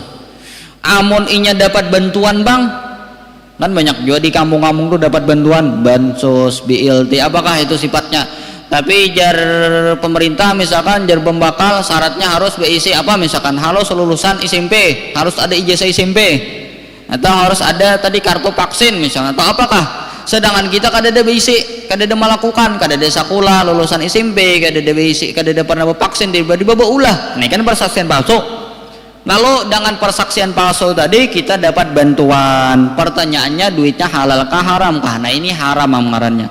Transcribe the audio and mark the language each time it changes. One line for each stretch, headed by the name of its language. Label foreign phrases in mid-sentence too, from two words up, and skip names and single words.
Banjar: Amun inya dapat bantuan bang, kan banyak juga di kampung-kampung tuh dapat bantuan, bansos, BLT, apakah itu sifatnya? Tapi jar pemerintah misalkan, jar pembakal syaratnya harus BIC apa misalkan, harus lulusan SMP, harus ada ijazah SMP, atau harus ada tadi kartu vaksin misalnya, atau apakah? Sedangkan kita kadada BIC, kadada melakukan, kadada sakula lulusan SMP, kadada BIC, kadada pernah vaksin, tiba-tiba ulah. Ini kan persaksian palsu. Lalu dengan persaksian palsu tadi kita dapat bantuan. Pertanyaannya, duitnya halal kah haram kah? Nah ini haram amarannya.